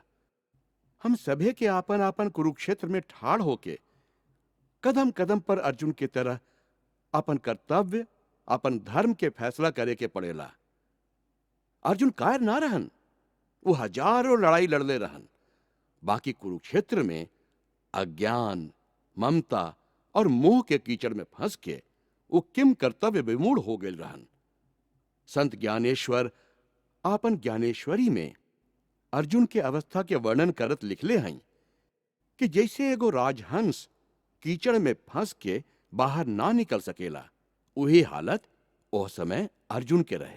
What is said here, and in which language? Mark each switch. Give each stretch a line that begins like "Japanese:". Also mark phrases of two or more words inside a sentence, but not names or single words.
Bhojpuri: हम सभे के आपन आपन कुरुक्षेत्र में ठाड़ होके कदम कदम पर अर्जुन की तरह अपन कर्तव्य अपन धर्म के फैसला करे के पड़ेला। अर्जुन कायर ना रहन, वो हजारों लड़ाई लड़ले रहन। बाकी कुरुक्षेत्र में अज्ञान ममता और मोह के कीचड़ में फंस के वो किम कर्तव्य विमूढ़ हो गए रहन। संत ज्ञानेश्वर आपन ज्ञानेश्वरी में अर्जुन के अवस्था के वर्णन करत लिखले हैं कि जैसे एगो राजहंस कीचड़ में फंस के बाहर ना निकल सकेला, वही हालत ओह समय अर्जुन के रहे।